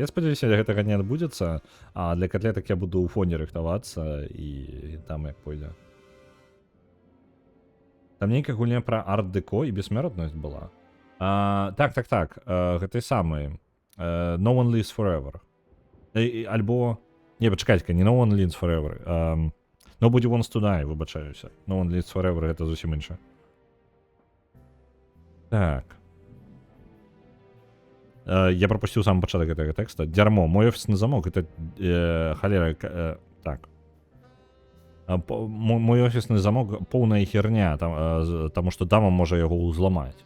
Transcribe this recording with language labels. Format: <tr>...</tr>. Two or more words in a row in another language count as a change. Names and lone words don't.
<be>Я спадзяюся, гэтага не адбудзецца, а для котлетак я буду ў фоне рыхтавацца і там як пойдзе. Там нейкая гульня пра арт-дэко і бессмертнасць была. Так, гэты самы No One Lives Forever. Альбо... Не, пачакайце, не No One Lives Forever. Nobody Wants to Die, выбачаюся. No One Lives Forever, гэта зусім інша. Так. Я пропусціў сам пачатак гэтага тэкста. Дзярмо, мой офісны замок, гэта халера... Так. Мой офісны замок поўная херня, таму што дама можа яго ўзламаць.</be>